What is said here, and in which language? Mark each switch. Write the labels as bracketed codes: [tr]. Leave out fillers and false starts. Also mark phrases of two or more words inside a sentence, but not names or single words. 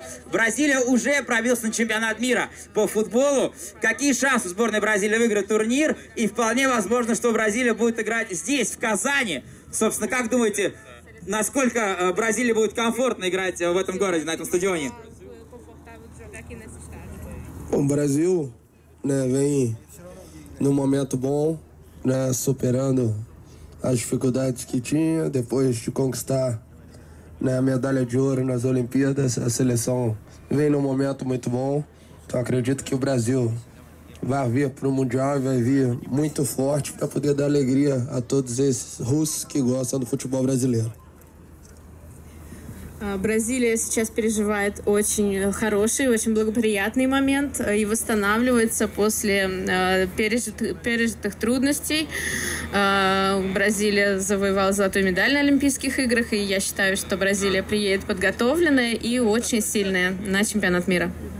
[ru] Бразилия уже пробилась на чемпионат мира по футболу. Какие шансы сборной Бразилии выиграть турнир? И вполне возможно, что Бразилия будет играть здесь, в Казани. Собственно, как думаете, насколько Бразилия будет комфортно играть в этом городе, на этом стадионе? [pt] O Brasil, vem num momento bom. Superando as dificuldades que tinha, depois de conquistar a medalha de ouro nas Olimpíadas, a seleção vem num momento muito bom. Então acredito que o Brasil vai vir para o Mundial e vai vir muito forte para poder dar alegria a todos esses russos que gostam do futebol brasileiro. [ru] Бразилия сейчас переживает очень хороший, очень благоприятный момент и восстанавливается после пережитых трудностей. Бразилия завоевала золотую медаль на Олимпийских играх, и я считаю, что Бразилия приедет подготовленная и очень сильная на чемпионат мира.